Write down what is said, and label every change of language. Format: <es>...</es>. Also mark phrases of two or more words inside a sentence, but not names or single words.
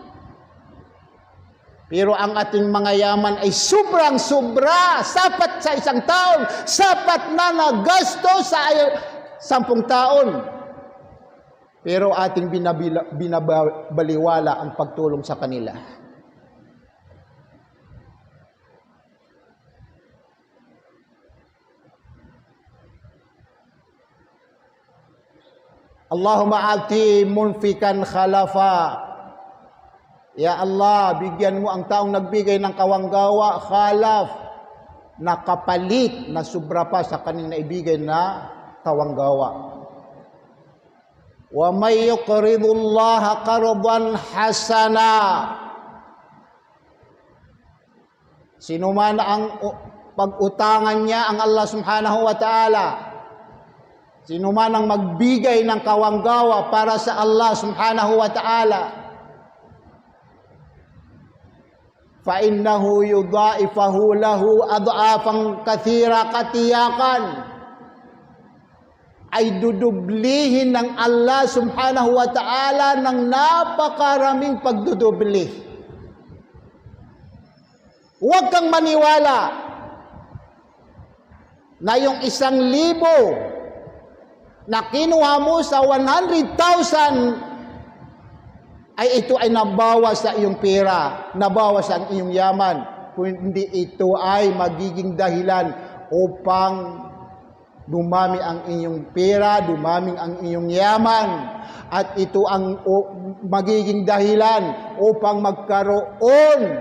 <tl>Pero ang ating mga yaman ay sobrang-sobra, sapat sa isang taon, sapat na nagasto sa 10 taon. Pero ating binabaliwala ang pagtulong sa kanila.</tl> <ar>اللهم أعط منفقا خلفا. يا الله,</ar> <tl>bigyan mo ang taong nagbigay ng kawanggawa, khalaf, na kapalit na sobra pa sa kanyang naibigay na kawanggawa.</tl> <ar>ومن يقرض الله قرضا حسنا.</ar> <tl>Sino man ang pag-utangan niya ang Allah</tl> <ar>سبحانه وتعالى,</ar> <tl>sino man ang magbigay ng kawanggawa para sa Allah</tl> <ar>سبحانه وتعالى, فَإِنَّهُ يُضَاعِفَهُ لَهُ أَضْعَافًا كَثِيرًا</ar> <tl>katiyakan ay dudublihin ng Allah</tl> <ar>سبحانه وتعالى</ar> <tl>ng napakaraming pagdudubli. Huwag kang maniwala na yung 1,000 na kinuha mo sa 100,000 ay ito ay nabawas sa iyong pera, nabawas sa iyong yaman, kundi ito ay magiging dahilan upang dumami ang iyong pera, dumami ang iyong yaman, at ito ang magiging dahilan upang magkaroon</tl>